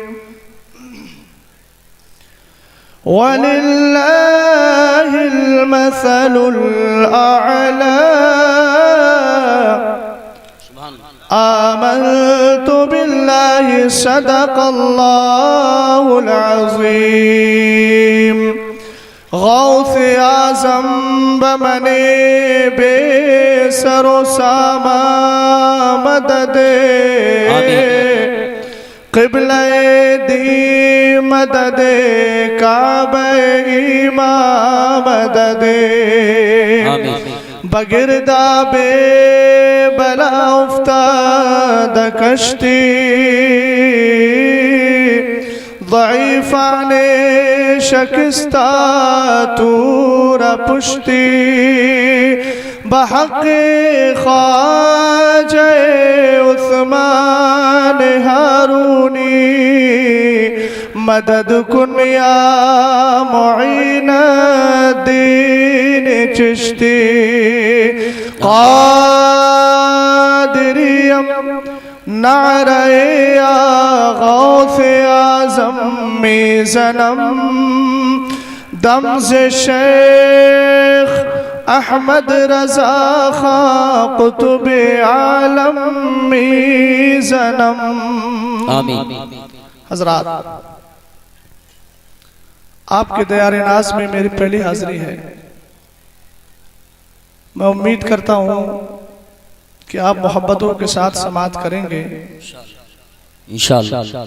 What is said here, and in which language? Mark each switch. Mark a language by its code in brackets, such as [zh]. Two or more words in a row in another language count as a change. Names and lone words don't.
[ar] ولله المثل الأعلى. آمنت بالله صدق الله العظيم. [fa] غوث اعظم بمنے بے سر و ساما مدد قبلہ دی مدد کعبہ امام مدد بگردہ بے بلا افتاد کشتی ضعیفان شکستہ تور پشتی بحق خواجہ عثمان ہارونی مدد کن یا معین الدین چشتی قادریم نعرہ یا غوث اعظم میزنم دمز شیخ احمد رضا خان قطب عالم میزنم. [ur] آمین. حضرات، آپ کے دیار ناز میں میری پہلی حاضری ہے. میں امید کرتا ہوں کہ آپ محبتوں کے ساتھ سماعت کریں گے انشاءاللہ.